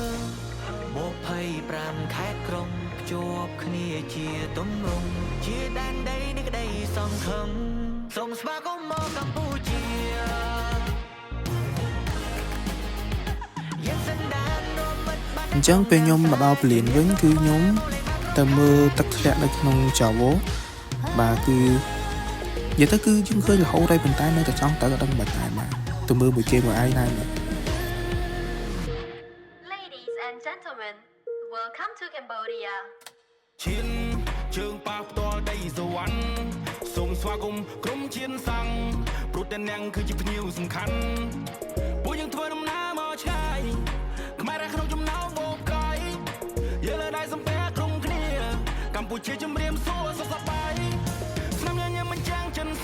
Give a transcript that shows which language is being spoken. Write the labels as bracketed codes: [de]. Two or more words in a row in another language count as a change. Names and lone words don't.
[km] 25 ខេត្តក្រុងភ្ជាប់គ្នាជាទម្រង់ជាដែនដីនៃក្តីសង្ឃឹមសូមស្វាគមន៍មកកម្ពុជាយើងសន្តានរំមិតបាត់ អញ្ចឹងពេលខ្ញុំមកដល់ពលានវិញគឺខ្ញុំទៅមើលទឹកធ្លាក់នៅក្នុងចាវោបាទគឺនិយាយទៅគឺយើងឃើញរហូតហើយប៉ុន្តែនៅតែចង់ទៅអត់ដឹងមិនដែរបាទទៅមើលមួយគេមួយឯងដែរ [en] Ladies and gentlemen, welcome to Cambodia. [km] ឈានជើងប៉ះផ្ទាល់ដីសវណ្ណសូមស្វាគមន៍ក្រុមឈានសាំងព្រោះតែអ្នកគឺជាភ្ញៀវសំខាន់ពួកយើងធ្វើដំណើរមកឆ្ងាយខ្មែររះក្នុងចំណោមបូកកាយយើងលើដៃសំពះក្រុមគ្នាកម្ពុជាជំរាបសួរសុខសប្បាយស្នាមញញឹមមិនចាំងចិនស្ម